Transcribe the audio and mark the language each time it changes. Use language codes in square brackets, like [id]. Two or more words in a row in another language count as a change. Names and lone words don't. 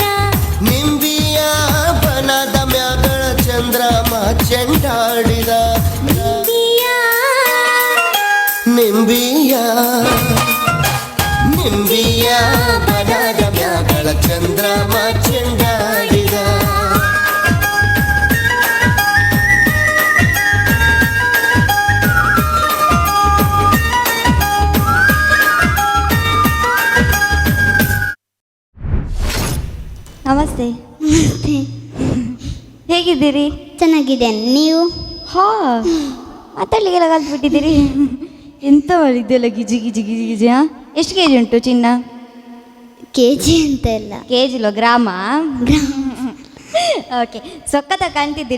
[kn] ನಿಂಬಿಯ ಬನದ ಮ್ಯಾಗಳ ಚಂದ್ರಮ ಚೆಂಡಾಡಿದ ನಿಂಬಿಯ ನಿಂಬಿಯ ಬನದ ಮ್ಯಾಗಳ ಚಂದ್ರಮ ಚೆಂಡಾಡಿದ ನಮಸ್ತೆ. ಹೇಗಿದ್ದೀರಿ? ಚೆನ್ನಾಗಿದ್ದೇನೆ. ನೀವು? ಹಾ, ಮಾತಾಡ್ಲಿಕ್ಕೆಲ್ಲ ಕಲ್ತ್ಬಿಟ್ಟಿದ್ದೀರಿ. ಎಂತ ಮಾಡಿದ್ದೆಲ್ಲ ಗಿಜಿ ಗಿಜಿ ಗಿಜಿ ಗಿಜಿ. ಎಷ್ಟು ಕೆ ಜಿ ಉಂಟು ಚಿನ್ನ? KG ಅಂತ ಇಲ್ಲ, KG ಗ್ರಾಮ. ಓಕೆ, ಸೊಕ್ಕತ ಕಾಣ್ತಿದ್ದೀರಿ.